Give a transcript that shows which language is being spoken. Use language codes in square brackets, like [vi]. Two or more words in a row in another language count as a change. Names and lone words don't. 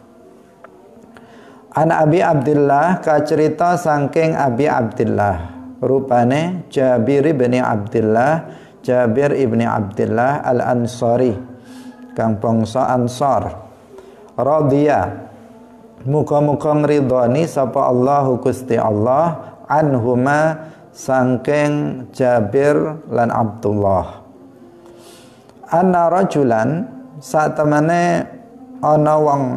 [jv] An Abi Abdullah kacerita saking Abi Abdullah rupane Jabir ibn Abdullah Al-Ansari kang bangsa Ansar radhiya muga-muga ngridhani sapa Allahu Gusti Allah anhuma saking Jabir lan Abdullah [ar] أن رجلا [jv] satemene ana wong